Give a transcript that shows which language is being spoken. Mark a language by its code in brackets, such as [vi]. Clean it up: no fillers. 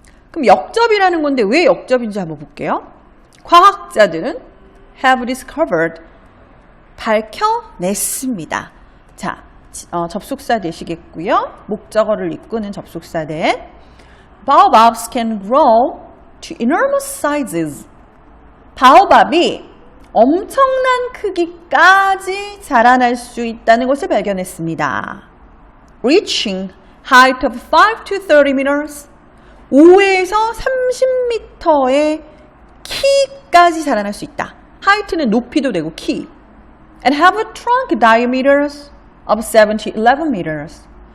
[ko] 그럼 역접이라는 건데 왜 역접인지 한번 볼게요. 과학자들은 [en] have discovered, [ko] 밝혀냈습니다. 자, 접속사 되시겠고요. 목적어를 이끄는 접속사 대. [en] Baobabs can grow to enormous sizes. [ko] 바오밥이 엄청난 크기까지 자라날 수 있다는 것을 발견했습니다. [en] Reaching height of 5 to 30 meters. [ko] 5에서 30m의 키까지 자라날 수 있다. 하이트는 높이도 되고 키. [en] And have a trunk diameters of 7 to 11 meters.